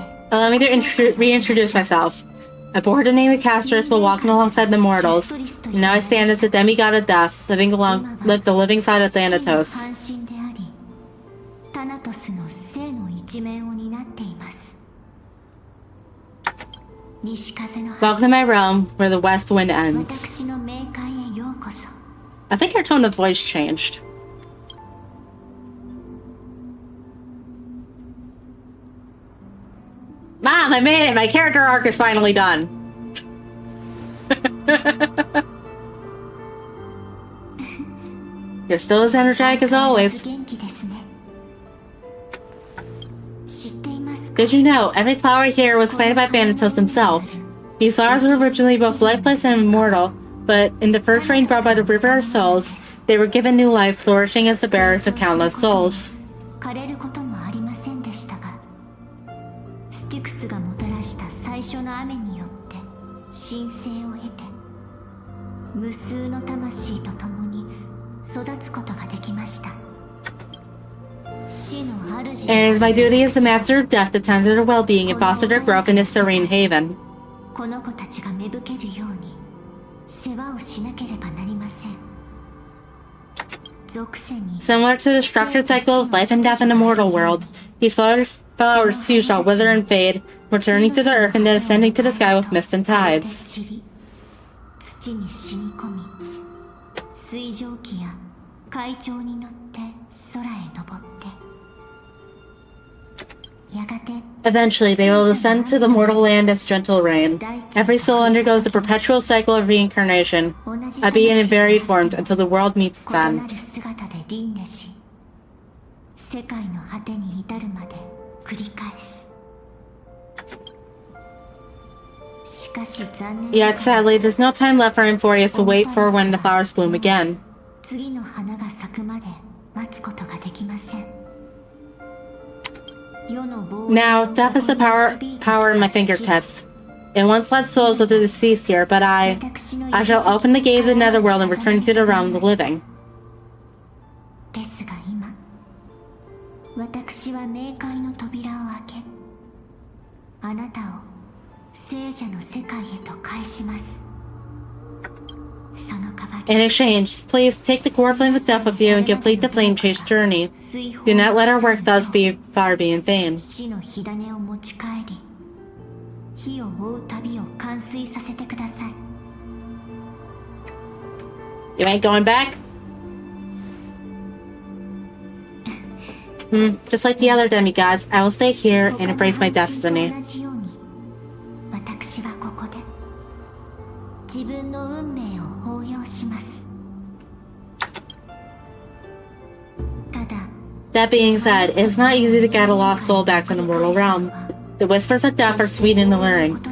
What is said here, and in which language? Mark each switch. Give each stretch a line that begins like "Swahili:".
English: Allow me to reintroduce myself. I bore the name of Castrus while walking alongside the mortals. And now I stand as the demigod of death, living the living side of Thanatos.
Japanese: 関心であり、タナトスの生の一面を担っています。西風の
English: Welcome to my realm, where the west wind ends.
Japanese: 私の冥界へようこそ。
English: I think her tone of voice changed. Mom, I made it! My character arc is finally done. You're still as energetic as always.
Japanese: 元気ですね。知っていますか？
English: Did you know, every flower here was planted by Thanatos himself? These flowers were originally both lifeless and immortal, but in the first rain brought by the River of Souls, they were given new life, flourishing as the bearers of countless souls.
Japanese: 枯れることもありませんでしたが、スティクスがもたらした最初の雨によって神聖を得て、無数の魂と共に育つことができました。死の主
English: And it is my duty as the master of death to tend to their well-being and foster their growth in this serene haven.
Japanese: この子たちが芽吹けるように世話をしなければなりません。属性に
English: Similar to the structured cycle of life and death in the mortal world, these flowers too shall wither and fade, returning to the earth and then ascending to the sky with mist and tides.
Japanese: 散り土に染み込み、水蒸気や海潮に乗って空へ登って、やがて
English: Eventually, they will descend to the mortal land as gentle rain. Every soul undergoes the perpetual cycle of reincarnation,
Japanese: 同じ
English: a being in varied forms until the world meets its
Japanese: 異な
English: end.
Japanese: る姿で輪廻し、世界の果てに至るまで繰り返す。しかし残念な
English: Yet, sadly, there's no time left for Euphorius to wait for when the flowers bloom again.
Japanese: 次の花が咲くまで待つことができません。世の防衛
English: Now, death is the power in my fingertips. It once led souls of the deceased here, but I shall open the gate of the netherworld and return to the realm of the living.
Japanese: ですが今、私は冥界の扉を開け、あなたを聖者の世界へと返します。その代わり
English: In exchange, please take the core flame of death with you and complete the flame chase journey.
Japanese: 水泡
English: Do not let our work thus be in vain.
Japanese: 死の火種を持ち帰り、火を追う旅を完遂させてください。
English: You ain't going back? Just like the other demigods, I will stay here and embrace my
Japanese: 他の半身と同じように、私はここで自分の運命を抱擁します。ただ、
English: That being said, it is not easy to get a lost soul back to the mortal realm. The whispers of death are sweet and alluring.